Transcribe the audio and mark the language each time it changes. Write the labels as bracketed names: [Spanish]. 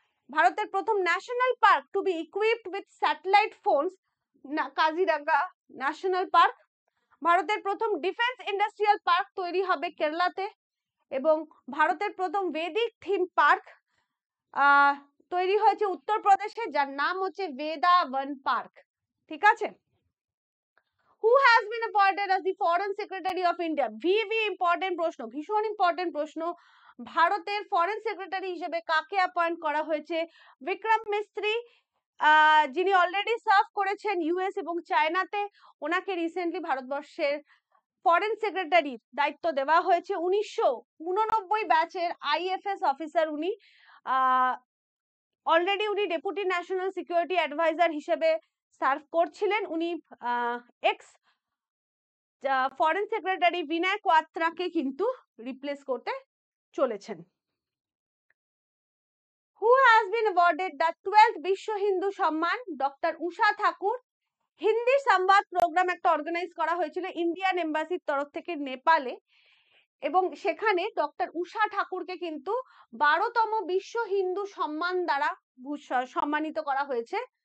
[Bangla] ভারতের প্রথম national park two B equipped with satellite phones Kaziranga national park. ভারতের প্রথম ডিফেন্স ইন্ডাস্ট্রিয়াল পার্ক তৈরি হবে কেরালাতে। এবং ভারতের প্রথম বেদিক থিম পার্ক তৈরি হয়েছে উত্তরপ্রদেশে, যার নাম হচ্ছে বেদাবন পার্ক। ঠিক আছে। [English] Who has been appointed as the Foreign Secretary of India? very important [Bangla] প্রশ্ন, ভীষণ ইম্পর্টেন্ট প্রশ্ন। ভারতের ফরেন সেক্রেটারি হিসেবে কাকে অ্যাপয়েন্ট করা হয়েছে? বিক্রম মিস্ত্রি, যিনি অলরেডি সার্ভ করেছেন US এবং চায়নাতে। ওনাকে রিসেন্টলি ভারতবর্ষের ফরেন সেক্রেটারির দায়িত্ব দেওয়া হয়েছে। 1989 ব্যাচের IFS অফিসার উনি। অলরেডি উনি ডেপুটি ন্যাশনাল সিকিউরিটি অ্যাডভাইজার হিসেবে সার্ভ করছিলেন। উনি এক্স ফরেন সেক্রেটারি বিনয় কোয়াত্রাকে কিন্তু রিপ্লেস করতে চলেছেন। [English] Who has been awarded the 12th Biswa Hindu Samman? [Bangla] ডক্টর উষা ঠাকুর। হিন্দি সংবাদ প্রোগ্রাম একটা অর্গানাইজ করা হয়েছিল ইন্ডিয়ান এম্বাসির তরফ থেকে নেপালে, এবং সেখানে ডক্টর উষা ঠাকুরকে কিন্তু 12তম বিশ্ব হিন্দু সম্মান দ্বারা সম্মানিত করা হয়েছে।